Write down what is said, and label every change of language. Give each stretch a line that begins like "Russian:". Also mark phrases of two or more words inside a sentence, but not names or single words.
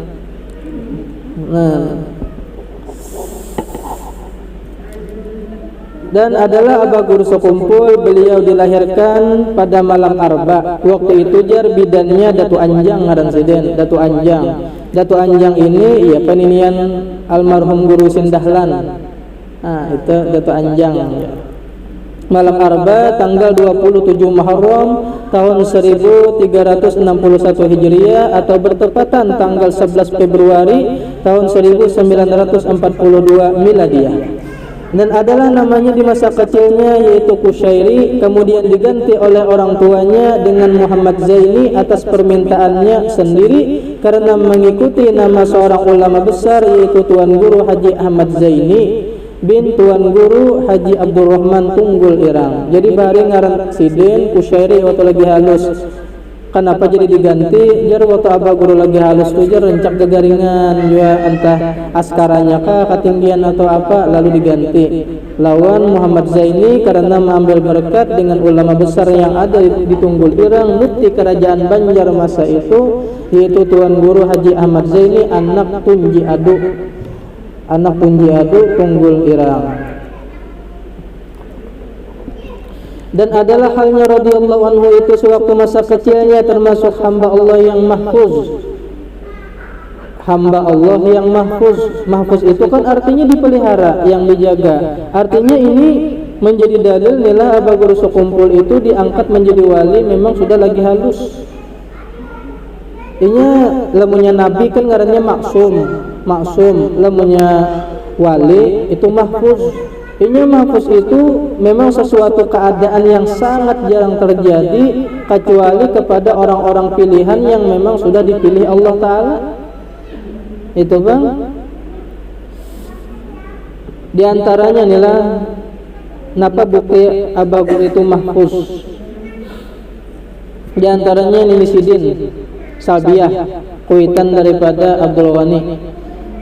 Indonesian: Dan adalah Abah Guru sekumpul, beliau dilahirkan pada malam Arba.
Banjar: Waktu itu jar bidannya Datu Anjang ngaran siden, Datu Anjang ini ya peninian almarhum Guru Sindahlan.
Indonesian: Nah, itu Datu Anjang. Malam Arba tanggal 27 Muharram tahun 1361 Hijriah atau bertepatan tanggal 11 Februari tahun 1942 Miladiah. Dan adalah namanya di masa kecilnya yaitu Kusyairi, kemudian diganti oleh orang tuanya dengan Muhammad Zaini atas permintaannya sendiri karena mengikuti nama seorang ulama besar yaitu Tuan Guru Haji Ahmad Zaini bin Tuan Guru Haji Abdurrahman Tunggul Irang.
Banjar: Jadi bari ngaran Sidin Kusyairi waktu lagi halus.
Indonesian: Kenapa jadi diganti?
Banjar: Jar waktu Abah Guru lagi halus tuh jar rencak gegaringan juga entah askaranya kah ketinggian atau apa, lalu diganti lawan Muhammad Zaini karena mengambil berkat dengan ulama besar yang ada di Tunggul Irang mufti kerajaan Banjar masa itu yaitu Tuan Guru Haji Ahmad Zaini anak Tunji Adu Tunggul Irang.
Indonesian: Dan adalah halnya
Arabic: radhiyallahu anhu
Indonesian: itu sewaktu masa kecilnya termasuk hamba Allah yang mahfuz. Mahfuz itu kan artinya dipelihara, yang dijaga. Artinya ini menjadi dalil nila Abah Guru sekumpul itu diangkat menjadi wali memang sudah
Banjar: lagi halus. Inya lamunnya nabi kan ngarannya maksum, lamunnya wali itu mahfuz.
Indonesian: Ini mahfuz itu memang sesuatu keadaan yang sangat jarang terjadi kecuali kepada orang-orang pilihan yang memang sudah dipilih Allah Ta'ala. Itu bang. Di antaranya inilah napa bukti Abah Guru itu mahfuz. Di antaranya Nini Sidin Salbiah, kuitan daripada Abdul Ghani.